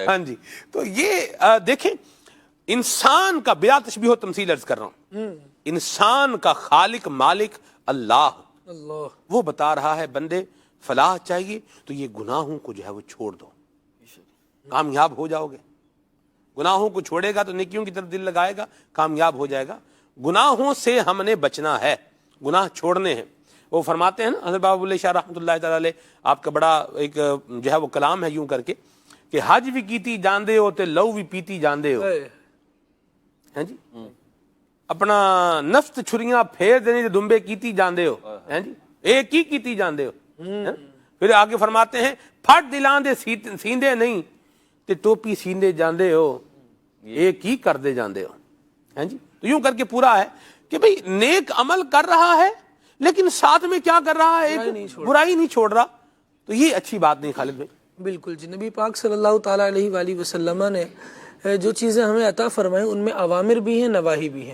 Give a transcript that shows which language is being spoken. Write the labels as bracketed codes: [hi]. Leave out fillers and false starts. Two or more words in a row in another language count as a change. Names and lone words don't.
[ur] ہاں جی، تو یہ دیکھیں انسان کا بلا تشبیہ و تمثیل عرض کر رہا ہوں، انسان کا خالق مالک اللہ وہ بتا رہا ہے بندے فلاح چاہیے تو یہ گناہوں کو جو ہے وہ چھوڑ دو، کامیاب ہو جاؤ گے۔ گناہوں کو چھوڑے گا تو نیکیوں کی طرف دل لگائے گا، کامیاب ہو جائے گا۔ گناہوں سے ہم نے بچنا ہے، گناہ چھوڑنے ہیں۔ وہ فرماتے ہیں نا حضرت بابا بلے شاہ [ar] رحمۃ اللہ تعالی علیہ، [ur] آپ کا بڑا ایک جو ہے وہ کلام ہے یوں کر کے کہ [pa] حج بھی کیتی جاندے ہو تے لو بھی پیتی جاندے ہو، [ur] ہیں جی، [pa] اپنا نفس چھریاں پھیر دینے تے دمبے کیتی جاندے ہو، [ur] ہیں جی، [pa] ایک ہی کیتی جاندے ہو۔ [ur] پھر آگے فرماتے ہیں [pa] پھٹ دلاں دے سیندے نہیں تے ٹوپی سیندے جاندے ہو، ایک ہی کر دے جاندے ہو، ہیں جی۔ [ur] تو یوں کر کے پورا ہے کہ بھئی نیک عمل کر رہا ہے لیکن ساتھ میں کیا کر رہا ہے، ایک برائی نہیں چھوڑ رہا، تو یہ اچھی بات نہیں خالد بھائی۔ بالکل جی، نبی پاک [ar] صلی اللہ تعالیٰ علیہ وآلہ وسلم [ur] نے جو چیزیں ہمیں عطا فرمائیں ان میں اوامر بھی ہیں، نواہی بھی ہیں،